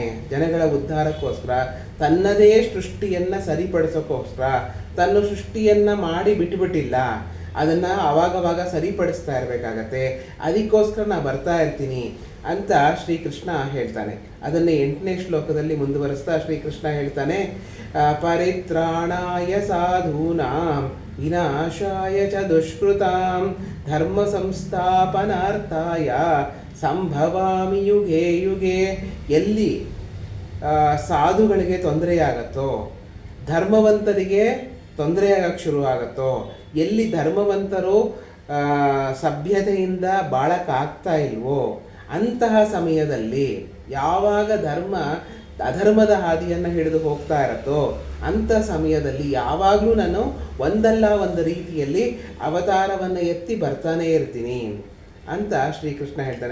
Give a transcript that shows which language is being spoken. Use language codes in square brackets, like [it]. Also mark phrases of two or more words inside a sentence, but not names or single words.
[kn] ಜನಗಳ ಉದ್ಧಾರಕ್ಕೋಸ್ಕರ ತನ್ನದೇ ಸೃಷ್ಟಿಯನ್ನು ಸರಿಪಡಿಸೋಕ್ಕೋಸ್ಕರ ತನ್ನ ಸೃಷ್ಟಿಯನ್ನು ಮಾಡಿ ಬಿಟ್ಟುಬಿಟ್ಟಿಲ್ಲ, ಅದನ್ನು ಆವಾಗವಾಗ ಸರಿಪಡಿಸ್ತಾ ಇರಬೇಕಾಗತ್ತೆ. ಅದಕ್ಕೋಸ್ಕರ ನಾನು ಬರ್ತಾ ಇರ್ತೀನಿ ಅಂತ ಶ್ರೀಕೃಷ್ಣ ಹೇಳ್ತಾನೆ. ಅದನ್ನೇ 8ನೇ ಶ್ಲೋಕದಲ್ಲಿ ಮುಂದುವರಿಸ್ತಾ ಶ್ರೀಕೃಷ್ಣ ಹೇಳ್ತಾನೆ, [sa] ಪರಿತ್ರಾಣಾಯ ಸಾಧೂನಾಂ ವಿನಾಶಾಯ ಚ ದುಷ್ಕೃತಾಂ ಧರ್ಮ ಸಂಸ್ಥಾಪನಾರ್ಥಾಯ ಸಂಭವಾಮಿ ಯುಗೇ ಯುಗೇ. [kn] ಎಲ್ಲಿ ಸಾಧುಗಳಿಗೆ ತೊಂದರೆಯಾಗತ್ತೋ, ಧರ್ಮವಂತರಿಗೆ ತೊಂದರೆಯಾಗಕ್ಕೆ ಶುರು ಆಗುತ್ತೋ, ಎಲ್ಲಿ ಧರ್ಮವಂತರು ಸಭ್ಯತೆಯಿಂದ ಬಾಳಕ್ಕಾಗ್ತಾ ಇಲ್ವೋ ಅಂತಹ ಸಮಯದಲ್ಲಿ, ಯಾವಾಗ ಅಧರ್ಮದ ಹಾದಿಯನ್ನು ಹಿಡಿದು ಹೋಗ್ತಾ ಇರತ್ತೋ ಅಂಥ ಸಮಯದಲ್ಲಿ ಯಾವಾಗಲೂ ನಾನು ಒಂದಲ್ಲ ಒಂದು ರೀತಿಯಲ್ಲಿ ಅವತಾರವನ್ನು ಎತ್ತಿ ಬರ್ತಾನೇ ಇರ್ತೀನಿ ಅಂತ ಶ್ರೀಕೃಷ್ಣ ಹೇಳ್ತಾನೆ.